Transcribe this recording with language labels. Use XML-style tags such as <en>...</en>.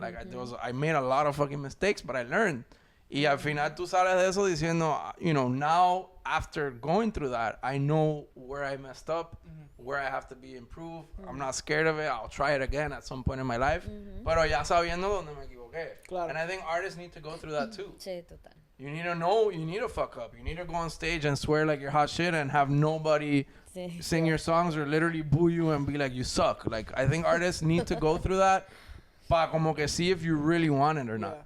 <en>Like I made a lot of fucking mistakes, but I learned.</en> <es>Y al final tú sales de eso diciendo,</es> <en>you know, now after going through that, I know where I messed up, where I have to be improved. I'm not scared of it. I'll try it again at some point in my life.</en> <es>Pero ya sabiendo donde me equivoqué. Claro.</es> <en>And I think artists need to go through that too.</en> <es>Sí, total.</es> <en>You need to know, you need to fuck up. You need to go on stage and swear like you're hot shit and have nobody sing your songs or literally boo you and be like, you suck. Like, I think artists need to go through that</en> <es>pa como que</es> <en>see if you really want it or not.</en>